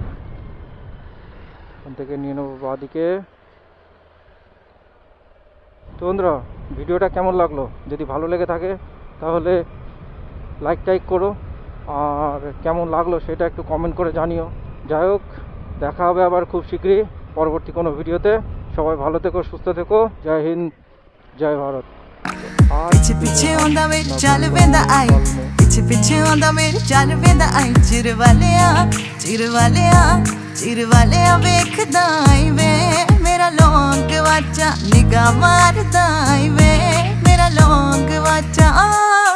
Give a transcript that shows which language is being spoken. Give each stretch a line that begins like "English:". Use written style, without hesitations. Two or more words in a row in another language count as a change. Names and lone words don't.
Bangla: এখান থেকে নিয়ে নেবো বাঁদিকে। তো বন্ধুরা, ভিডিওটা কেমন লাগলো? যদি ভালো লেগে থাকে তাহলে লাইক করো, আর কেমন লাগলো সেটা একটু কমেন্ট করে জানিও। যাই হোক, দেখা হবে আবার খুব শীঘ্রই পরবর্তী কোনো ভিডিওতে। সবাই ভালো থেকো, সুস্থ থেকো। জয় হিন্দ, জয় ভারত।
Punjabi: ਪਿੱਛੇ ਪਿੱਛੇ ਆਉਂਦਾ ਮੇਰੀ ਚੱਲ ਵੇਂਦਾ ਆਈ, ਪਿੱਛੇ ਪਿੱਛੇ ਆਉਂਦਾ ਮੇਰੀ ਚੱਲ ਵੇਂਦਾ ਆਈ। ਚਿਰ ਵਾਲਿਆ ਵੇਖਦਾ ਈ ਵੇ, ਮੇਰਾ ਲੌਂਗ ਵਾਚਾ ਨਿਗਾਹ ਮਾਰਦਾ ਈ ਵੇ, ਮੇਰਾ ਲੌਂਗ ਵਾਚਾ